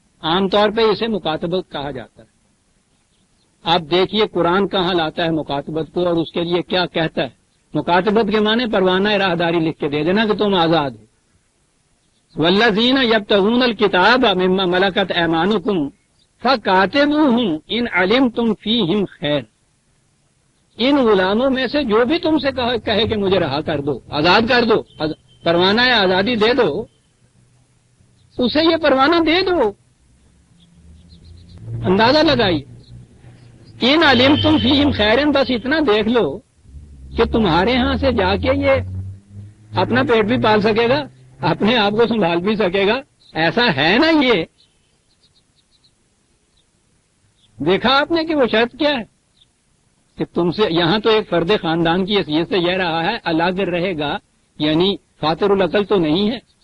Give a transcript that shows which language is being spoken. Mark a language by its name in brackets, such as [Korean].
[Urdu] عام طور پہ اسے مکاتبت کہا جاتا ہے۔ آپ دیکھیے قرآن کہاں لاتا ہے مکاتبت کو اور اس کے لیے کیا کہتا ہے۔ مکاتبت کے معنی پروانہ راہداری لکھ کے دے دینا کہ تم آزاد ہو۔ [Arabic] والذین یبتغون الکتاب مما ملکت ایمانکم فکاتبوہم ان علمتم فیہم خیر، [Urdu] ان غلاموں میں سے جو بھی تم سے کہے کہ مجھے رہا کر دو، آزاد کر دو، پروانہ آزادی دے دو، اسے یہ پروانہ دے دو. اندازہ لگائیے. [Arabic] ان علمتم فیہم خیرن، [Urdu] بس اتنا دیکھ لو کہ تمہارے ہاں سے جا کے یہ اپنا پیٹ بھی پال سکے گا، اپنے آپ کو سنبھال بھی سکے گا. ایسا ہے نا؟ یہ دیکھا آپ نے کہ وہ شرط کیا ہے کہ تم سے یہاں تو ایک فرد خاندان کی حیثیت سے یہ رہا ہے الگ رہے گا، یعنی فاتر العقل تو نہیں ہے.